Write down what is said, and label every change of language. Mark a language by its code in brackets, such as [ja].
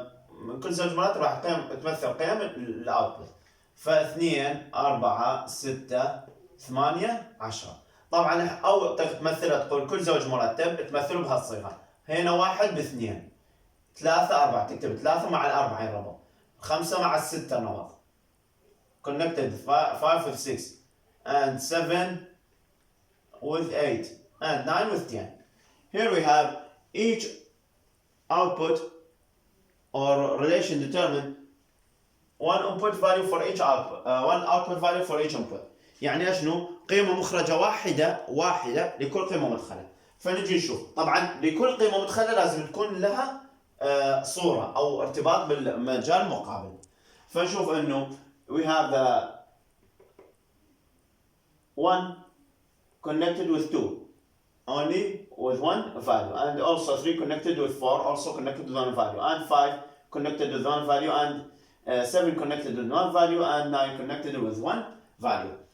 [ar] من كل زوج مرات راح تمثل قيم الاوتبوت. ف2 4 6 8 10. طبعا او تمثلها تقول كل زوج مرتب تمثله بهالصيغه. هنا 1 ب2، 3 4 تكتب 3 مع الأربعة ينربط، 5 مع الستة نربط. [en] connected 5 with 6 and 7 with 8 and 9 with 10. Here we have each output or relation determine one input value for each output, one output value for each input. [ar] يعني شنو؟ قيمة مخرجة واحدة لكل قيمة مدخلة. فنجي نشوف، طبعا لكل قيمة مدخلة لازم تكون لها صورة أو ارتباط بالمجال المقابل. [en] فنشوف إنه we have the 1 connected with 2 only with one value, and also 3 connected with 4 also connected with one value, and 5 connected with one value, and 7 connected with one value, and 9 connected with one value.